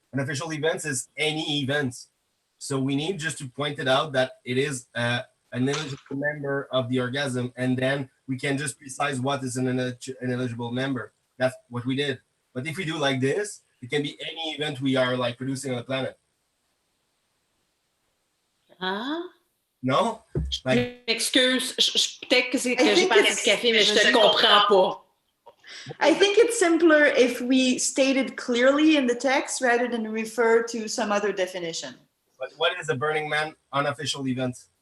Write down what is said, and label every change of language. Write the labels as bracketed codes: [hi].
[en] Unofficial events is any events. So we need just to point it out that it is an eligible member of the orgasm, and then we can just precise what is an eligible member. That's what we did. But if we do like this, it can be any event we are like producing on the planet. Huh? No? Like, [fr] Excuse, peut-être que c'est que j'ai pas assez de café, mais je te comprends pas. [en] I think it's simpler if we state it clearly in the text rather than refer to some other definition. But what is a Burning Man unofficial event?